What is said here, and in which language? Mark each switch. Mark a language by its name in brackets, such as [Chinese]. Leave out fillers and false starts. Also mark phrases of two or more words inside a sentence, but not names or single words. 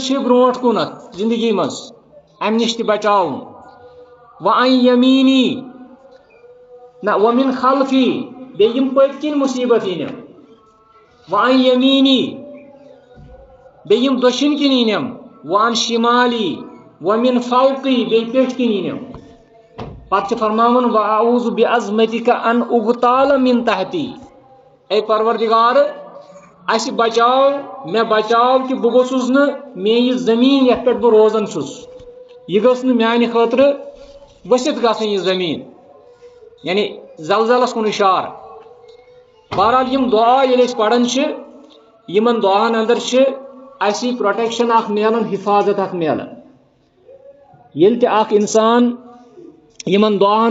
[Kashmiri] چھِ برونٛٹھ کُنتھ زندگی منٛز امہِ نِش تہِ بچاوُن [Arabic] و عن یمیٖنی [Kashmiri] نہ [Arabic] ومن خلفی [Kashmiri] بیٚیہِ یِم پٔتۍ کِنۍ مصیبت یِنٮ۪م [Arabic] و عن یمیٖنی [Kashmiri] بیٚیہِ یِم دٔچھِنۍ کِنۍ یِنٮ۪م [Arabic] و عن شمالی ومن فوقی [Kashmiri] بیٚیہِ پیٚٹھۍ کِنۍ یِنٮ۪م پتہٕ چھِ فرماوان [Arabic] و اعوذ بعظمتک ان اغتال من تحتی [Kashmiri] اے پروردگار اسہِ بچاو مےٚ بچاو کہ بہٕ گوٚژھُس نہٕ مےٚ یہِ زمیٖن یتھ پٮ۪ٹھ بہٕ روزان چھُس یہِ گٔژھ نہٕ میانہِ خٲطرٕ ؤسِتھ گژھٕنۍ یہِ زمیٖن یعنی زلزلس کُن اِشارٕ بہرحال یِم دعا ییٚلہِ أسۍ پران چھِ یِمن دعاہن اندر چھِ اَسہِ پروٹیکشن اکھ میلان حفاظت اکھ میلان ییٚلہِ تہِ اکھ انسان یِمن دعاہن